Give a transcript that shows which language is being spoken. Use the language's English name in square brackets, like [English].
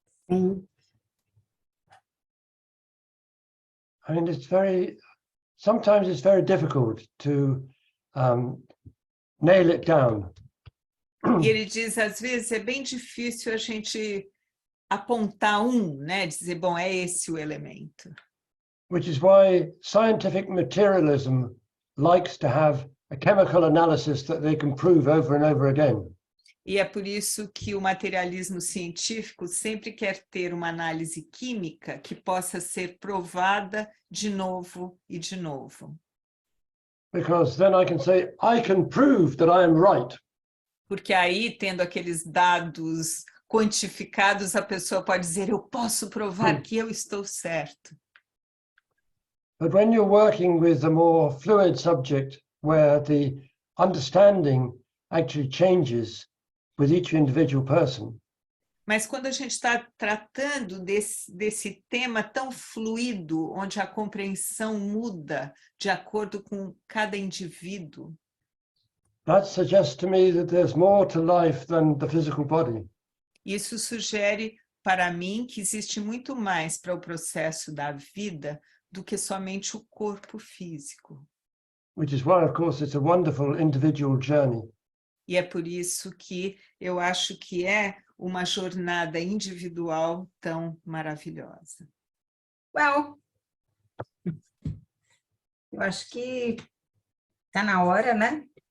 [Portuguese] Sim. [English] I mean, sometimes it's very difficult to nail it down. [Portuguese] E ele diz, às vezes, é bem difícil a gente apontar né? Dizer, bom, é esse o elemento. [English] Which is why scientific materialism likes to have a chemical analysis that they can prove over and over again. [Portuguese] E é por isso que o materialismo científico sempre quer ter uma análise química que possa ser provada de novo e de novo. [English] Because then I can say, I can prove that I am right. [Portuguese] Porque aí, tendo aqueles dados quantificados, a pessoa pode dizer, eu posso provar que eu estou certo. [English] But when you're working with a more fluid subject, where the understanding actually changes with each individual person, [Portuguese] Mas quando a gente está tratando desse tema tão fluido, onde a compreensão muda de acordo com cada indivíduo, [English] that suggests to me that there's more to life than the physical body. [Portuguese] isso sugere para mim que existe muito mais para o processo da vida do que somente o corpo físico. [English] Which is why, of course, it's a wonderful individual journey. [Portuguese] E é por isso que eu acho que é uma jornada individual tão maravilhosa. Well, eu acho que está na hora, né?